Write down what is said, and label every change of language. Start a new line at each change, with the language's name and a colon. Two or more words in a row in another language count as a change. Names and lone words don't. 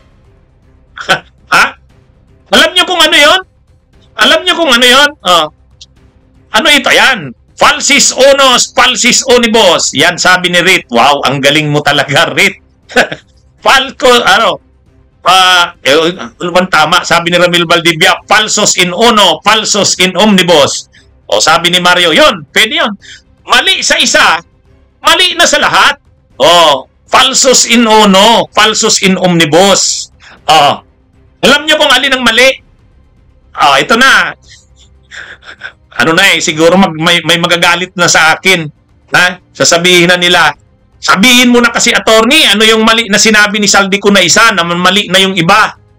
Filipino: Alam niyo kung ano yun? Alam niyo kung ano yun? Ano ito? Yan.
Latin: Falsis unos, falsis unibus.
Filipino: Yan, sabi ni Rit. Wow, ang galing mo talaga, Rit. Ano bang tama? Sabi ni Ramil Valdivia,
Latin: falsos in uno, falsos in omnibus.
Filipino: O sabi ni Mario, yun, pwede yun. Mali sa isa, mali na sa lahat.
Latin: Falsos in uno, falsos in omnibus.
Filipino: Alam niyo kung alin ang mali? Ito na. Siguro may magagalit na sa akin. Sasabihin na nila, sabihin mo na kasi, attorney, ano yung mali na sinabi ni Saldico na isa, na mali na yung iba.